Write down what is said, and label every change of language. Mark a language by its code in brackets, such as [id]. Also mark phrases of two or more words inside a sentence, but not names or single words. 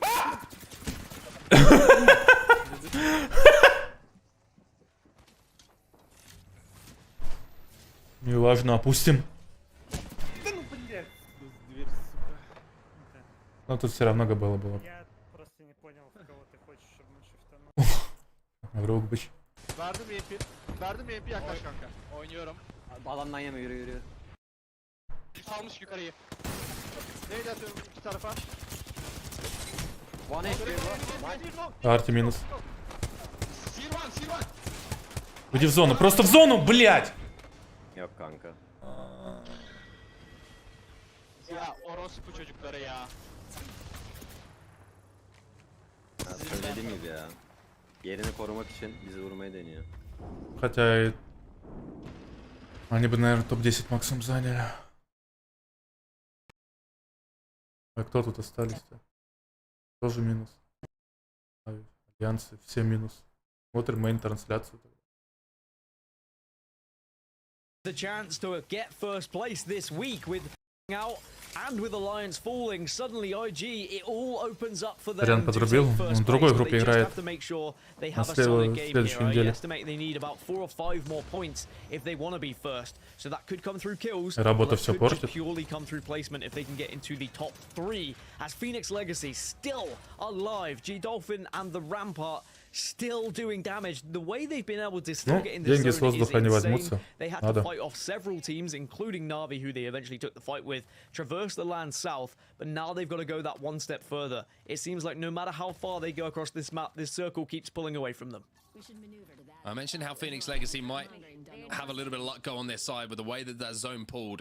[ru] Неважно, опустим. Но тут все равно было. Я просто не понял, в кого ты хочешь, чтобы мы шифтанули. Рукбич. [tr] Verdim MP yaklaş kanka. Oynuyorum. Alandan yeme, yürü. Salmış yukarıyı. Neydi atıyorum iki tarafa. [en] One HP. [ru] Арти минус. Иди в зону, просто в зону, блять! [tr] Yok kanka. Ya orospu çocukları ya. Söylediğim gibi ya. Yerini korumak için bizi vurmayı deniyor. [ru] Хотя они бы, наверное, топ-10 максимум заняли. А кто тут остались-то? Тоже минус. Альянсы, все минус. Смотрим мейн-трансляцию. [en] The chance to get first place this week with out and with Alliance falling, suddenly IG, it all opens up for them. [ru] Рян подрубил, он в другой группе играет. На следующей неделе. Работа все портит. [en] Purely come through placement if they can get into the top 3 as Phoenix Legacy still alive. G Dolphin and the Rampart still doing damage. The way they've been able to still [ru] Ну, [en] get in [ru] деньги [en] this [ru] с [en] zone is [ru] воздуха не [en] insane. [ru] возьмутся. [en] They had to [ru] Надо. [en] fight off several teams, including Na'Vi, who they eventually took the fight with, traverse the land south, but now they've got to go that one step further. It seems like no matter how far they go across this map, this circle keeps pulling away from them. I mentioned how Phoenix Legacy might have a little bit of luck go on their side with the way that that zone pulled.